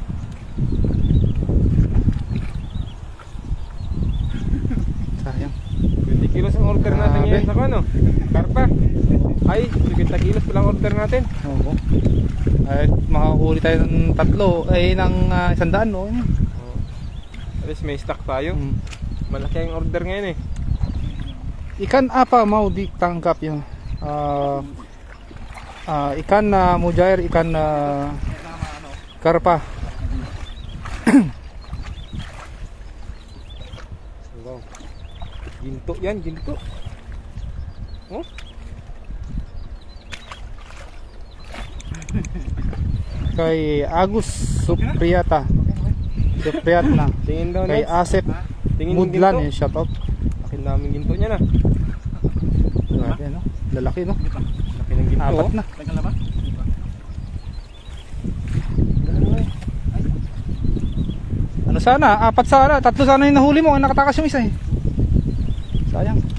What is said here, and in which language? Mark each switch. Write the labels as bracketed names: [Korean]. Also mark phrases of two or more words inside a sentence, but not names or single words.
[Filipino] Sayang. 20 kilos ang order natin Grabe. ngayon sa ano? Karpa. Ay, 20 kilos pala ang order natin. Oo. Ay, makakahuli tayo ng 3 ay ng 100 no. Oh. [English] At least [Filipino] may stock tayo. Malaki ang order ngayon eh. [Indonesian] Ikan apa mau ditangkap yun? Ikan mujair, ikan karpa. [Filipino] Wow. Ginto yan, ginto. Oh? Kay Agus Supriyata. Supriyatna. Tingin daw Kay na. Asep Tingin Mudlan, ginto. [English] shout out. [Filipino] Laki namin ginto niya na. Grabe no. Lalaki no. Laki ng ginto. Apat Oh. na. Ano sana? 4 sana. 3 sana yung nahuli mo. Nakatakas yung isa eh. Sayang.